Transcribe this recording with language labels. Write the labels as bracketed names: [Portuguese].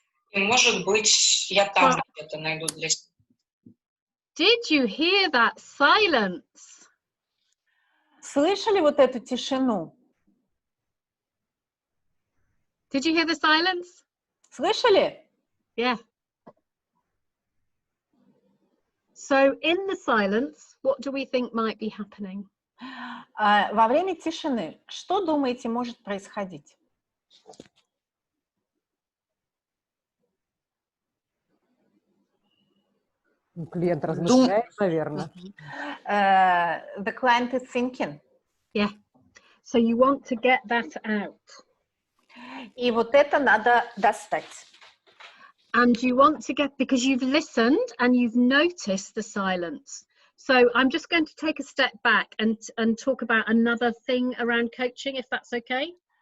[Russian] И, может быть, я там где-то найду для себя. [English] Did you hear that silence? [Russian] Слышали вот эту тишину? [English] Did you hear the silence? [Russian] Слышали? [English] Yeah. So in the silence, what do we think might be happening? [Russian] Во время тишины, что думаете может происходить? Клиент размышляет, наверное. [English] The client is thinking. Yeah. So you want to get that out. [Russian] И вот это надо достать. [English] And you want to get, because you've listened and you've noticed the silence. So I'm just going to take a step back and talk about another thing around coaching, if that's okay.